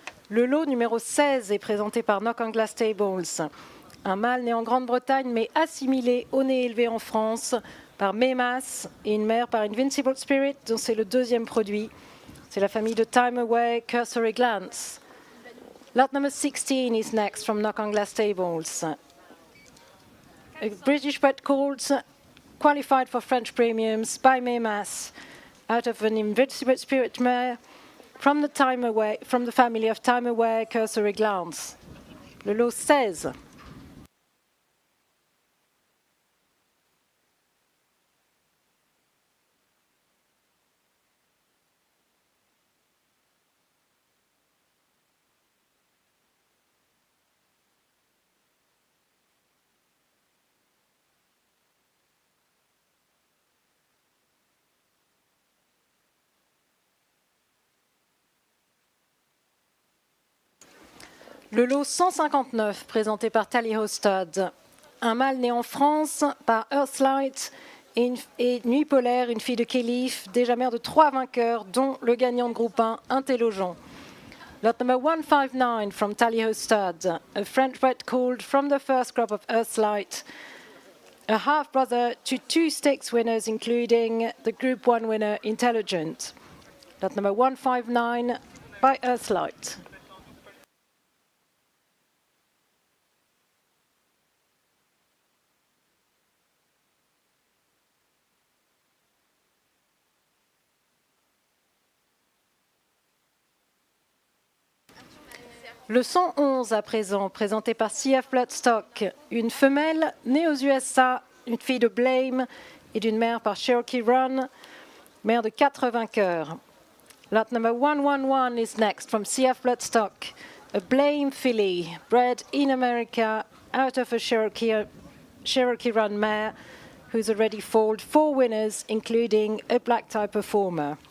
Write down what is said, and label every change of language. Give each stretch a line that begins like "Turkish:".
French: Le lot numéro 16 est présenté par Knock on Glass Stables. Un mâle né en Grande-Bretagne mais assimilé au nez élevé en France par Memas et une mère par Invincible Spirit, dont c'est le 2e produit. C'est la famille de Time Away, Cursory Glance.
English: Lot number 16 is next from Knock on Glass Stables. A British bred colt qualified for French premiums by Maymas out of an Invincible Spirit mare from the family of Time Away Cursory Glance.
French: Le lot 16. Le lot 159, présenté par Tally Hostad. Un mâle né en France par Earthlight et Nuit Polaire, une fille de Kélif, déjà mère de 3 vainqueurs, dont le gagnant de groupe 1, Intelligent.
English: Lot number 159 from Tally Hostad, a French bred called from the first crop of Earthlight, a half-brother to 2 stakes winners, including the Group 1 winner, Intelligent. Lot number 159 by Earthlight.
French: Le 111 à présent, présenté par CF Bloodstock, une femelle née aux USA, une fille de Blame et d'une mère par Cherokee Run, mère de 4 vainqueurs.
English: Lot number 111 is next from CF Bloodstock, a Blame filly bred in America out of a Cherokee Run mare who's already foaled 4 winners, including a black tie performer.